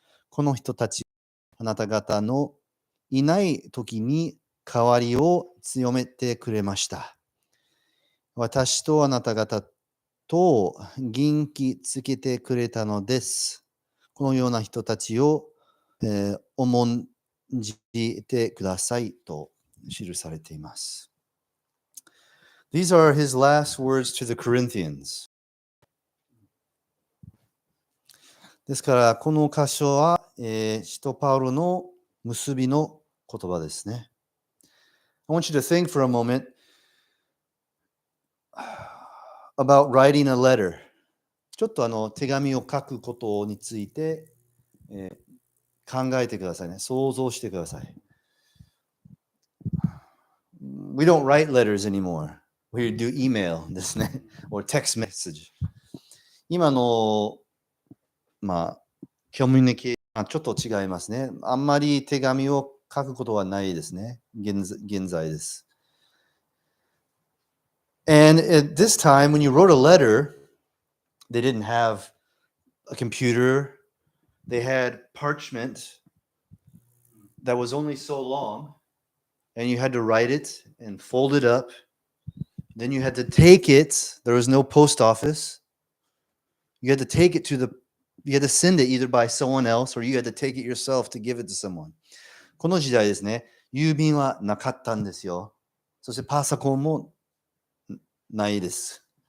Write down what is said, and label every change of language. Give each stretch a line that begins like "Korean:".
Japanese: この人たち、あなた方のいない時に代わりを強めてくれました。私とあなた方と元気つけてくれたのです。このような人たちを、重んじてくださいと記されています。
English: These are his last words to the Corinthians.
Japanese: ですから、この箇所は、使徒パウロの結びの言葉ですね。
English: I want you to think for a moment about writing a letter.
Japanese: ちょっと手紙を書くことについて、考えてくださいね。想像してください。
English: We don't write letters anymore. We do email
Japanese: ですね。
English: or text message.
Japanese: 今の、コミュニケーションはちょっと違いますね。あんまり手紙を書くことはないですね。現在です。
English: And at this time, when you wrote a letter, they didn't have a computer. They had parchment that was only so long, and you had to write it and fold it up. Then you had to take it. There was no post office. You had to take it you had to send it either by someone else or you had to take it yourself to give it to someone.
Japanese: この時代ですね、郵便はなかったんですよ。そしてパソコンもないです。